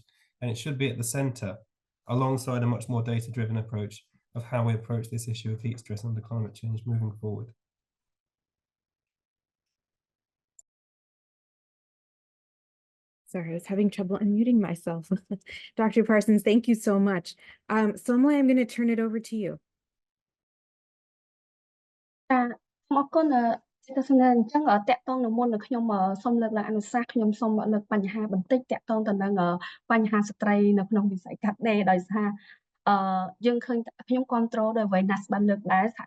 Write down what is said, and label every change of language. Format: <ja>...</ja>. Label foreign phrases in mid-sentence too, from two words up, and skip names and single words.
<en>And it should be at the center, alongside a much more data-driven approach of how we approach this issue of heat stress under climate change moving forward. Sorry, I was having trouble unmuting myself. Dr. Parsons, thank you so much. Somla, I'm going to turn it over to you.</en> <km>អរគុណទៅស្នើអញ្ចឹងតកតងនឹងមុនខ្ញុំសូមលើកឡើងអនុសាសន៍ខ្ញុំសូមលើកបញ្ហាបន្តិចតកតងទៅនឹងបញ្ហា ស្ត្រីនៅក្នុងវិស័យកាត់ដេរដោយសារយើងឃើញខ្ញុំគ្រប់គ្រងដោយអ្វីណាស់បានលើកដែរសហ</km>